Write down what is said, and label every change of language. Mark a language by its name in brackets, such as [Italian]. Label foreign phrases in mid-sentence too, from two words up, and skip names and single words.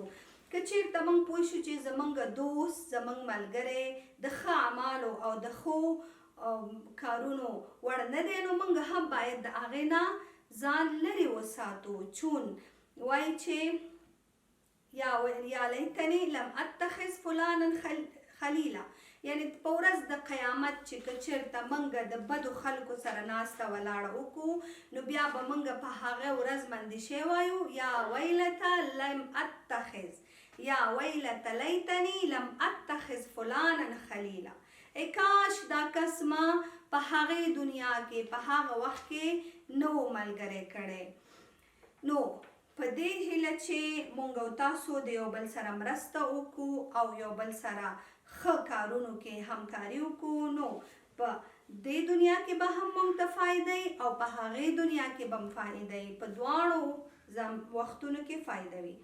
[Pashto] که چېرته موږ پوه شو چې زموږ دوست، زموږ ملګری د ښه اعمالو او د ښو کارونو وړ نه دی، نو موږ هم باید د هغې نه ځان لرې وساتو. چون وایي چې [Arabic] یا لیتنی لم اتخذ فلانا خلیلا، [Pashto] یعنی په ورځ د قیامت چې که چېرته موږ د بدو خلکو سره ناسته ولاړه وکړو، نو بیا به موږ په هغه ورځ باندې شی وایو [Arabic] یا ویلته لم اتخذ، یا ویلته لیتنی لم اتخذ فلانا خلیلا. [Pashto] ای کاش دا کس ما په هغې دنیا کې، په هغه وخت کې نه و ملګری کړی. نو په دې هیله چې موږ او تاسو د یو بل سره مرسته وکړو او یو بل سره ښه کارونو کې همکاري وکړو، نو په دې دنیا کې به هم موږ ته فایده او په هغې دنیا کې به هم فایده، په دواړو وختونو کې فایده وي.